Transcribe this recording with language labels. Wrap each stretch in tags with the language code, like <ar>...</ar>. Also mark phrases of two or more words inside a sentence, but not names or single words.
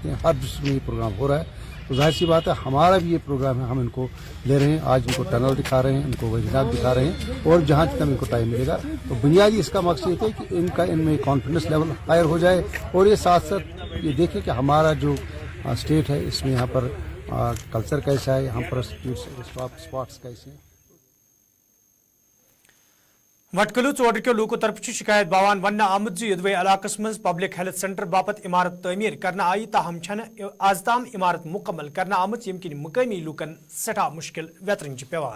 <hi>हर डिस्ट्रिक्ट में ये प्रोग्राम हो रहा है। तो जाहिर सी बात है हमारा भी ये प्रोग्राम है, हम इनको ले रहे हैं, आज इनको टनल दिखा रहे हैं, इनको वजनात दिखा रहे हैं, और जहाँ जितना इनको टाइम मिलेगा। तो बुनियादी इसका मकसद ये है कि इनमें</hi> <en>confidence level higher</en> <hi>हो जाए, और ये साथ साथ ये देखें कि हमारा जो स्टेट है इसमें यहाँ पर कल्चर कैसा है, यहाँ पर स्पॉट्स कैसे हैं।</hi> <ks>वटकलू चौडर लूको तरफ शिकायत बावान वन आमुद यदवे इलाकस मज</ks> <en>public health centre</en> <ks>बापत इमारत तमीर करना आई ताहम छन आज ताम इमारत मुकम्मल करना आमुद यमकिन मुकामी लूकन सठा मुश्किल वेतरन पेवान।</ks>